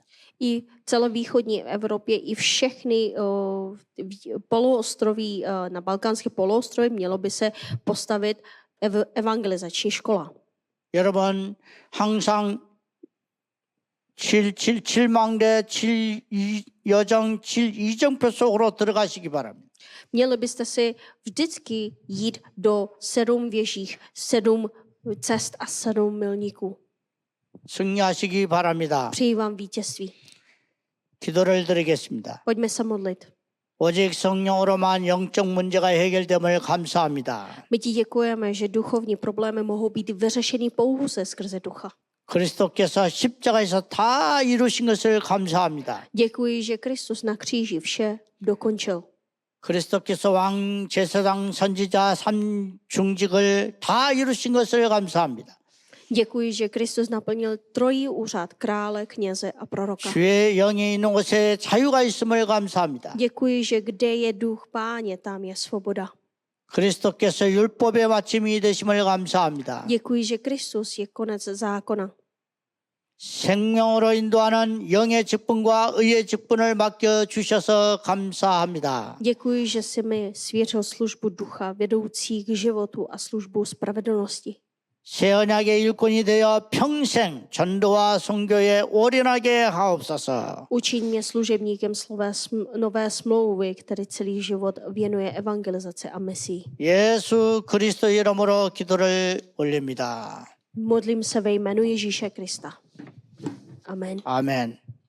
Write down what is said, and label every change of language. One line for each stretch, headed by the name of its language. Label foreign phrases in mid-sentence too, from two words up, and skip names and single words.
Czech: I celé východní Evropě, i všechny poloostroví na balkánské poloostrově mělo by se postavit evangelizační škola.
Korean: 여러분 항상 7망대 7여정 7이정표 속으로 들어가시기 바랍니다.
Czech: Měli byste si vždycky jít do 7 věžích, 7 cest a 7 milníků.
Korean: 승리하시기 바랍니다.
Czech: Přeji vám vítězství.
Korean: 기도를 드리겠습니다.
Czech: Pojďme se modlit.
Korean: 오직 성령으로만 영적 문제가 해결됨을 감사합니다.
Czech: My ti děkujeme, že duchovní problémy mohou být vyřešeny pouze skrze ducha.
Korean: 그리스도께서 십자가에서 다 이루신 것을 감사합니다.
Czech: Děkuji, že Kristus na kříži vše dokončil.
Korean: 그리스도께서 왕, 제사장, 선지자, 삼중직을 다 이루신 것을 감사합니다.
Czech: Děkuji, že Kristus naplnil trojí úřad krále, kněze a proroka.
Korean: 주의 영이 있는 곳에 자유가 있음을 감사합니다.
Czech: Děkuji, že kde je duch Páně, tam je svoboda.
Korean: 그리스도께서 율법의 마침이 되심을 감사합니다.
Czech: Děkuji, že Kristus je konec zákona.
Korean: 생명으로 인도하는 영의 직분과 의의 직분을 맡겨 주셔서 감사합니다.
Czech: Děkuji, že jsi mi svěřil službu ducha, vedoucí k životu a službu spravedlnosti.
Korean: 새 언약의 일꾼이 되어 평생 전도와 선교에 올인하게 하옵소서.
Czech: Učiň mě služebníkem nové smlouvy, který celý život věnuje evangelizaci a misii.
Korean: 예수 그리스도 이름으로 기도를 올립니다.
Czech: Modlím se ve jménu Ježíše Krista. Amen.
Korean: 아멘.